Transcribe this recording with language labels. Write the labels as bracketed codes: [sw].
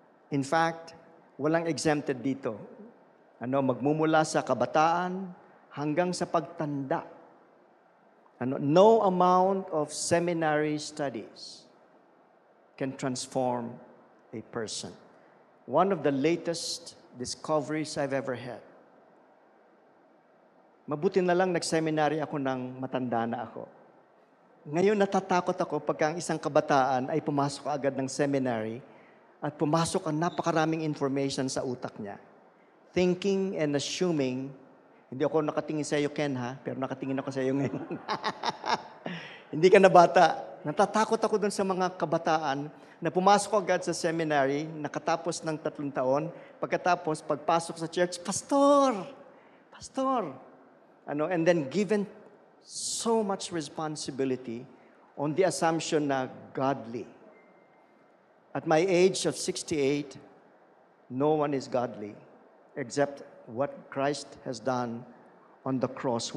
[tl] In fact, walang exempted dito. Magmumula sa kabataan hanggang sa pagtanda. [en] No amount of seminary studies can transform a person. One of the latest discoveries I've ever had. [tl] Mabuti na lang nag-seminary ako ng matanda na ako. Ngayon natatakot ako pagka ang isang kabataan ay pumasok agad ng seminary at pumasok ang napakaraming information sa utak niya. [en] Thinking and assuming, [tl] hindi ako nakatingin sa iyo, Ken, ha? Pero nakatingin ako sa iyo ngayon. Hindi ka na bata. Natatakot ako dun sa mga kabataan na pumasok agad sa seminary, nakatapos ng 3 taon, pagkatapos, pagpasok sa church, Pastor! Pastor! [en] And then given so much responsibility on the assumption na godly. At my age of 68, no one is godly except what Christ has done on the cross.